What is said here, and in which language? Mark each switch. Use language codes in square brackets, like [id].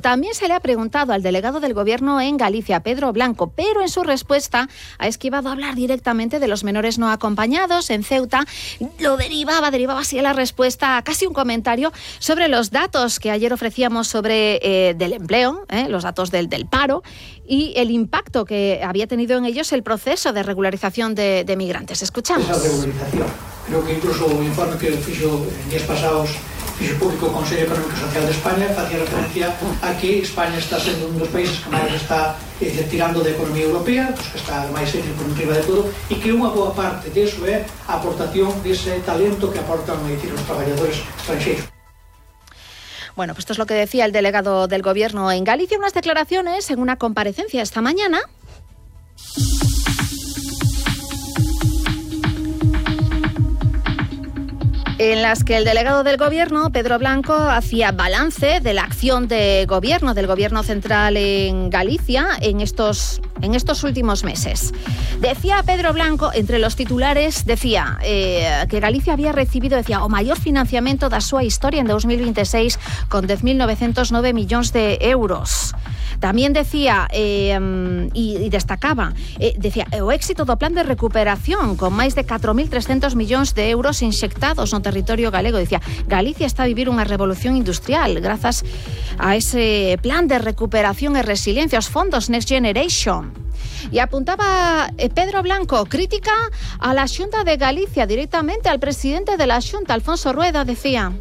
[es] También se le ha preguntado al delegado del Gobierno en Galicia, Pedro Blanco, pero en su respuesta ha esquivado hablar directamente de los menores no acompañados en Ceuta. Lo derivaba así la respuesta a casi un comentario sobre los datos que ayer ofrecíamos sobre del empleo, los datos del paro y el impacto que había tenido en ellos el proceso de regularización de migrantes. Escuchamos. [gl] Esa regularización, creo que incluso un informe que fixo en días pasados, fixo público Consello Económico Social de España, facía referencia a que España está sendo un dos países que máis está tirando de economía europea, pues que está máis con arriba de todo, e que unha boa parte de eso é a aportación de ese talento que aportan os traballadores estranxeiros. [es] Bueno, pues esto es lo que decía el delegado del Gobierno en Galicia, unas declaraciones en una comparecencia esta mañana. En las que el delegado del Gobierno, Pedro Blanco, hacía balance de la acción de gobierno, del Gobierno central en Galicia en estos últimos meses. Decía Pedro Blanco, entre los titulares, decía que Galicia había recibido, decía, [gl] o mayor financiamiento da súa historia en 2026 con 10.909 millóns de euros. [es] También decía, y destacaba, decía, [gl] o éxito do plan de recuperación con máis de 4.300 millóns de euros inxectados no territorio galego. Decía, Galicia está a vivir unha revolución industrial grazas a ese plan de recuperación e resiliencia, os fondos Next Generation. [es] Y apuntaba Pedro Blanco, crítica a la Xunta de Galicia, directamente al presidente de la Xunta, Alfonso Rueda, decía.